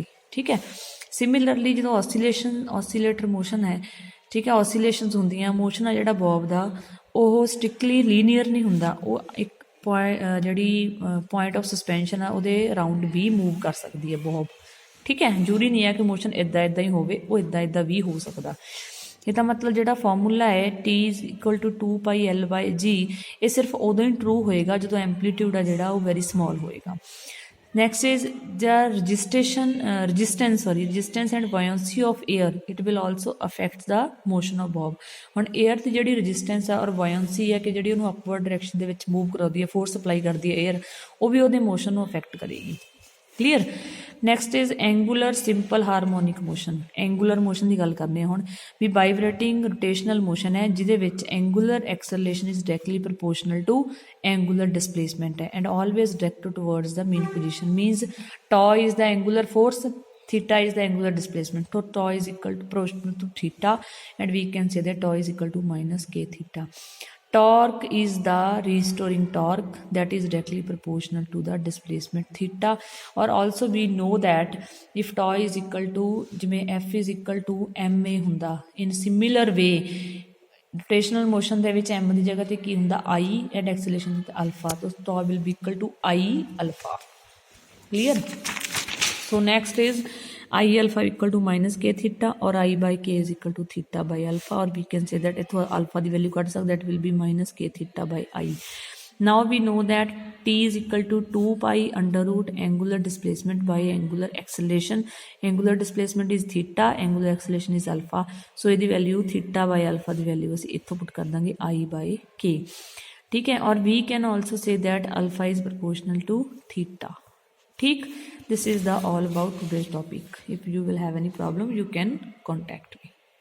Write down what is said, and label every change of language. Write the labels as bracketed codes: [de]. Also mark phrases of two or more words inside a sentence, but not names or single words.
[pa] ਠੀਕ ਹੈ, ਸਿਮਿਲਰਲੀ ਜਦੋਂ [en] oscillator motion [pa] ਹੈ, ਠੀਕ ਹੈ, ਆਸੀਲੇਸ਼ਨਸ ਹੁੰਦੀਆਂ, ਮੋਸ਼ਨ ਆ ਜਿਹੜਾ ਬੋਬ ਦਾ ਉਹ [en] strictly linear [pa] ਨਹੀਂ ਹੁੰਦਾ, ਉਹ ਇੱਕ ਜਿਹੜੀ [en] point of suspension [pa] ਆ ਉਹਦੇ ਅਰਾਊਂਡ ਵੀ ਮੂਵ ਕਰ ਸਕਦੀ ਹੈ ਬੋਬ। ਠੀਕ ਹੈ, ਜ਼ਰੂਰੀ ਨਹੀਂ ਹੈ ਕਿ ਮੋਸ਼ਨ ਇੱਦਾਂ ਹੀ ਹੋਵੇ, ਉਹ ਇੱਦਾਂ ਵੀ ਹੋ ਸਕਦਾ। ਇਹਦਾ ਮਤਲਬ ਜਿਹੜਾ ਫਾਰਮੂਲਾ ਹੈ [en] T is equal to 2 pi L by G, [pa] ਇਹ ਸਿਰਫ ਉਦੋਂ ਹੀ ਟਰੂ ਹੋਏਗਾ ਜਦੋਂ ਐਂਪਲੀਟਿਊਡ ਆ ਜਿਹੜਾ ਉਹ [en] very small [pa] ਹੋਏਗਾ। [en] Next is the resistance and buoyancy of air. It will also affect the motion of bob. [pa] ਹੁਣ 에ਅਰ ਦੀ ਜਿਹੜੀ ਰੈਜ਼ਿਸਟੈਂਸ ਆ ਔਰ buoyancy ਹੈ ਕਿ ਜਿਹੜੀ ਉਹਨੂੰ [en] upward direction [pa] ਦੇ ਵਿੱਚ ਮੂਵ ਕਰਾਉਂਦੀ ਹੈ, [en] force apply [pa] ਕਰਦੀ ਹੈ 에ਅਰ, ਉਹ ਵੀ ਉਹਦੇ ਮੋਸ਼ਨ ਨੂੰ ਅਫੈਕਟ ਕਰੇਗੀ। ਕਲੀਅਰ। [en] next is angular simple harmonic motion. angular motion [pa] ਦੀ ਗੱਲ ਕਰਦੇ ਹਾਂ ਹੁਣ ਵੀ [en] vibrating rotational motion [pa] ਹੈ ਜਿਹਦੇ ਵਿੱਚ [en] angular acceleration is directly proportional to angular displacement ਹੈ, and always directed towards the main position। means tau is the angular force, theta is the angular displacement, so τ is equal to proportional to theta, and we can say that τ is equal to minus k theta. torque is the restoring torque that is directly proportional to the displacement theta, or also we know that if tau is equal to ਜਿਵੇਂ f is equal to ma ਹੁੰਦਾ, in similar way rotational motion [pa] ਦੇ ਵਿੱਚ m ਦੀ ਜਗ੍ਹਾ ਤੇ ਕੀ ਹੁੰਦਾ [en] I and acceleration ਤੇ alpha, so tau will be equal to I alpha. Clear? So next is I alpha equal to minus k theta, or I by k is equal to theta by alpha, or we can say that इथों alpha the value [pa] ਕੱਢ ਸਕਦੇ, [en] that will be minus k theta by I. Now we know that t is equal to 2 pi under root angular displacement by angular acceleration. Angular displacement is theta, angular acceleration is alpha, so ਇਹਦੀ value theta by alpha ਦੀ value [pa] ਅਸੀਂ ਇੱਥੋਂ [en] put [pa] ਕਰ ਦਾਂਗੇ [en] I by k. [hi] ठीक है, और [en] we can also say that alpha is proportional to theta. ठीक, this is the all about today's topic. If you will have any problem, you can contact me.